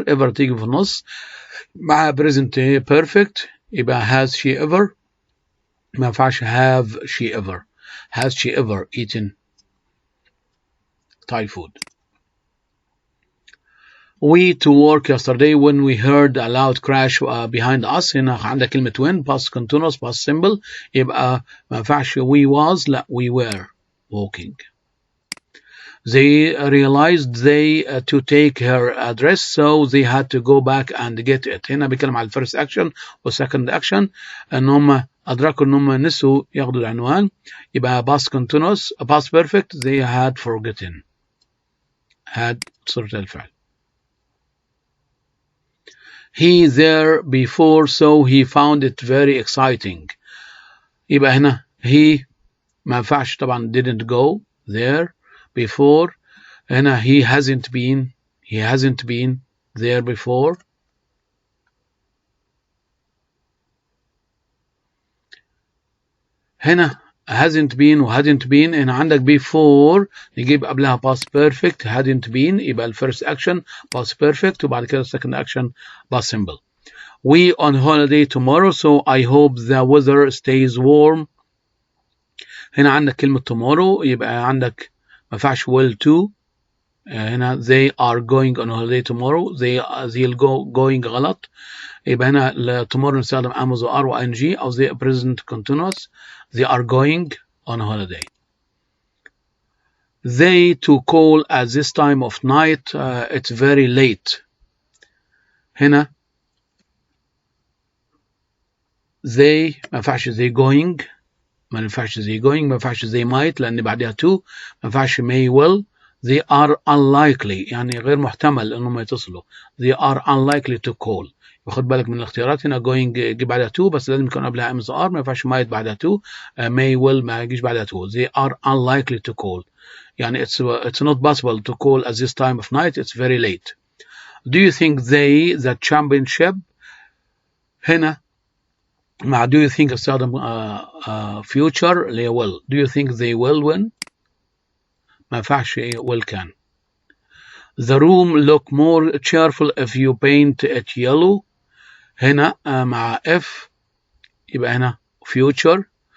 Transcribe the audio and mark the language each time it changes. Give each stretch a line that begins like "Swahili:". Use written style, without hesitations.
Arabic: ever تيجي في النص مع present perfect، يبقى
English: has she ever.
Arabic: ما ينفعش
English: have she ever. has she ever eaten Thai food. We to work yesterday when we heard a loud crash behind us.
Arabic: هنا عندك كلمة when past continuous past simple، يبقى ما ينفعش we was، لا
English: we were walking. They realized they to take her address so they had to go back and get it.
Arabic: هنا بيتكلم على الفيرست اكشن والسكند اكشن، ان هم ادركوا ان هم نسوا ياخدوا العنوان، يبقى past continuous past perfect
English: they had forgotten.
Arabic: had صورة الفعل.
English: He there before so he found it very exciting.
Arabic: يبقى هنا
English: he
Arabic: ما ينفعش طبعا
English: didn't go there before.
Arabic: هنا
English: he hasn't been there before.
Arabic: هنا
English: hasn't been
Arabic: و
English: hadn't been.
Arabic: هنا عندك before نجيب قبلها past perfect hadn't been، يبقى الفيرست action past perfect وبعد كده
English: second action past simple. We on holiday tomorrow so I hope the weather stays warm.
Arabic: هنا عندك كلمة tomorrow، يبقى عندك ما ينفعش
English: will to. هنا they are going on holiday tomorrow. they'll go going
Arabic: غلط، يبقى هنا
English: tomorrow
Arabic: نستخدم
English: am و are و ing أو they present continuous. they are going on holiday. They to call at this time of night it's very late.
Arabic: هنا they ما ينفعش
English: they going،
Arabic: ما ينفعش they going، ما ينفعش
English: they might
Arabic: لأن بعدها to، ما ينفعش may will.
English: they are unlikely
Arabic: يعني غير محتمل انهم يتصلوا.
English: they are unlikely to call.
Arabic: خد بالك من الاختيارات هنا going يجي بعدها to بس لازم يكون قبلها
English: am are،
Arabic: ما ينفعش might بعدها to.
English: may will
Arabic: ما يجيش بعدها
English: to. they are unlikely to call
Arabic: يعني
English: it's not possible to call at this time of night it's very late. do you think they the championship.
Arabic: هنا مع
English: do you think استخدم future
Arabic: اللي هي
English: will. do you think they will win.
Arabic: ما ينفعش
English: will can. the room look more cheerful if you paint it yellow.
Arabic: هنا مع if يبقى هنا future.